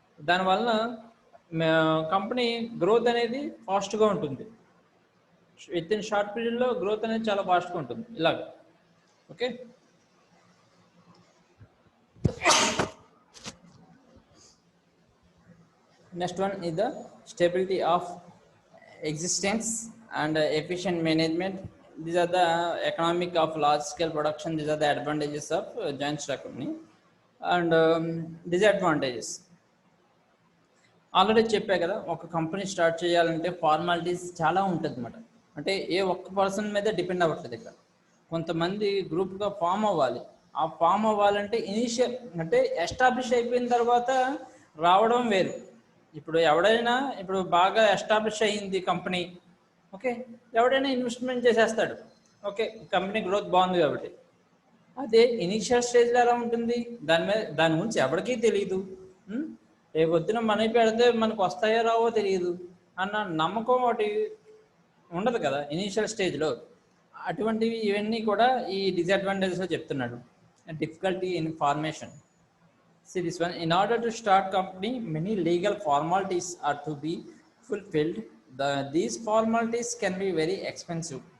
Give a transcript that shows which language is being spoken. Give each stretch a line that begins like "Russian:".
Telugu: దానివల్ల company growth అనేది ఫాస్ట్గా ఉంటుంది. విత్ ఇన్ షార్ట్ పీరియడ్లో గ్రోత్ అనేది చాలా ఫాస్ట్గా ఉంటుంది ఇలాగ.
English: Okay, next one is the stability of existence and efficient management. These are the economic of large scale production. These are the advantages of joint stock company. And disadvantages
Telugu: already చెప్పా కదా, ఒక company start చేయాలంటే formalities చాలా ఉంటుంది అన్నమాట. అంటే ఏ ఒక్క person మీద డిపెండ్ అవ్వట్లేదు. ఇక్కడ కొంతమంది గ్రూప్గా ఫామ్ అవ్వాలి. ఆ ఫామ్ అవ్వాలంటే ఇనిషియల్ అంటే ఎస్టాబ్లిష్ అయిపోయిన తర్వాత రావడం వేరు. ఇప్పుడు ఎవడైనా ఇప్పుడు బాగా ఎస్టాబ్లిష్ అయ్యింది కంపెనీ, ఓకే, ఎవడైనా ఇన్వెస్ట్మెంట్ చేసేస్తాడు. ఓకే, కంపెనీ గ్రోత్ బాగుంది కాబట్టి. అదే ఇనిషియల్ స్టేజ్లో ఎలా ఉంటుంది, దాని గురించి ఎవరికీ తెలియదు. రేపు పొద్దున మనీ పెడితే మనకు వస్తాయో రావో తెలియదు అన్న నమ్మకం ఒకటి ఉండదు కదా ఇనీషియల్ స్టేజ్లో. అటువంటివి ఇవన్నీ కూడా ఈ డిసడ్వాంటేజెస్లో చెప్తున్నాడు.
English: Difficulty in formation. See this one. In order to start company, many legal formalities are to be fulfilled. These formalities can be very expensive.